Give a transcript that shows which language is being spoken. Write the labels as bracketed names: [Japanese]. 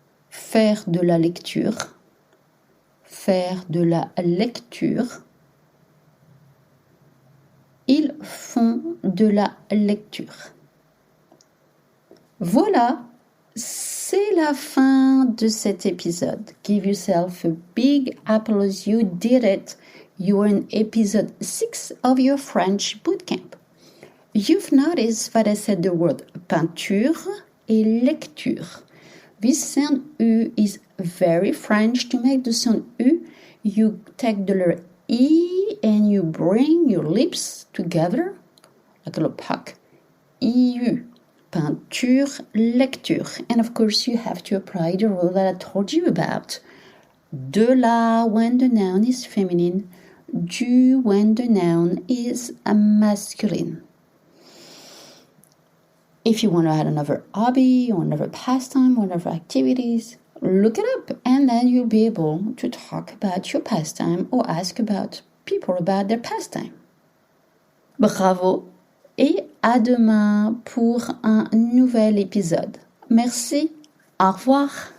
[French] Faire de la lecture. Faire de la lecture. Ils font de la lecture. Voilà, c'est la fin de cet épisode. [English] Give yourself a big applause. You did it. You're in episode 6 of your French bootcamp. You've noticed that I said the word [French] peinture et lecture. [English] This sound U is very French. To make the sound U, you take the letter E and you bring your lips together like a little puck. EU. Peinture, lecture. And of course you have to apply the rule that I told you about. De la when the noun is feminine. Du when the noun is masculine. If you want to add another hobby or another pastime or another activities, look it up and then you'll be able to talk about your pastime or ask about people about their pastime. [French] Bravo et à demain pour un nouvel épisode. Merci, au revoir.